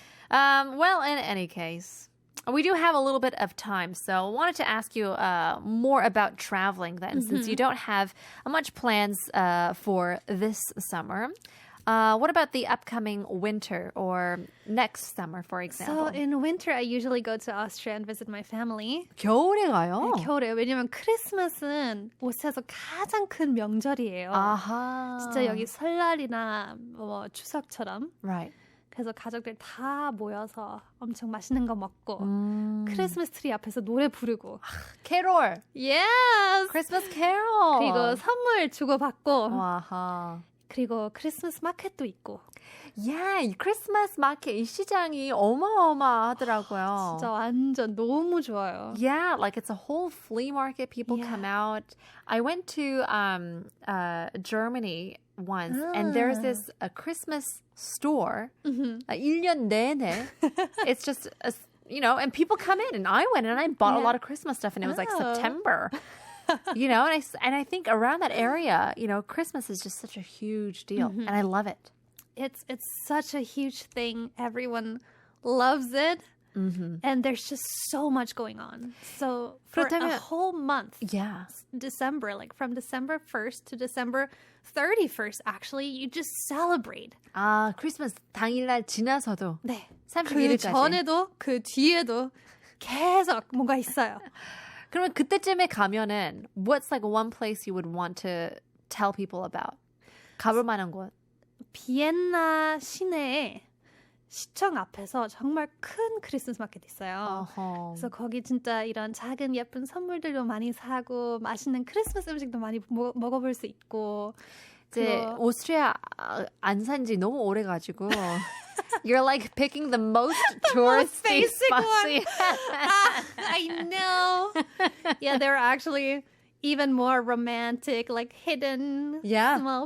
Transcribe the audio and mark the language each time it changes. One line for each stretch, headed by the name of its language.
English: Well, in any case, we do have a little bit of time, so I wanted to ask you more about traveling then, since you don't have much plans for this summer. What about the upcoming winter or next summer, for example? So in winter, I usually go to Austria and visit my family.
Korean: 겨울에 가요? 네, 겨울에. 왜냐면 크리스마스는 오스트리아에서 가장 큰 명절이에요. 아하. 진짜 여기 설날이나 뭐 추석처럼.
English: Right.
Korean: 그래서 가족들 다 모여서 엄청 맛있는 거 먹고 크리스마스 트리 앞에서 노래 부르고 캐롤.
English: Yes! Christmas Carol.
Korean: 그리고 선물 주고받고 아하. 그리고 크리스마스 마켓도 있고 Yeah, 크리스마스 마켓 이 시장이 어마어마하더라고요. 진짜 완전 너무 좋아요.
English: Yeah, like it's a whole flea market. People Yeah. come out. I went to Germany once, and there's this a Christmas store.
Korean: 1년 내내.
English: It's just and people come in, and I went and I bought a lot of Christmas stuff, and it was like September. And I think around that area, Christmas is just such a huge deal, and I love it. It's such a huge thing. Everyone loves it. And there's just so much going on. So for a whole month, Yeah. December, like from December 1st to December 31st, actually, you just celebrate.
Korean: 아, 크리스마스 당일날 지나서도 네. 그 31일까지. 전에도 그 뒤에도 계속 뭔가 있어요. 그러면 그때쯤에 가면은
English: what's like one place you would want to tell people about?
Korean: 가볼 만한 곳. 비엔나 시내에 시청 앞에서 정말 큰 크리스마스 마켓 있어요. 그래서 거기 진짜 이런 작은 예쁜 선물들도 많이 사고 맛있는 크리스마스 음식도 많이 먹어볼 수 있고 이제 오스트리아 안 산지 너무 오래 가지고
English: You're like picking the most touristy spots. I know. Yeah, there are actually even more romantic, like hidden small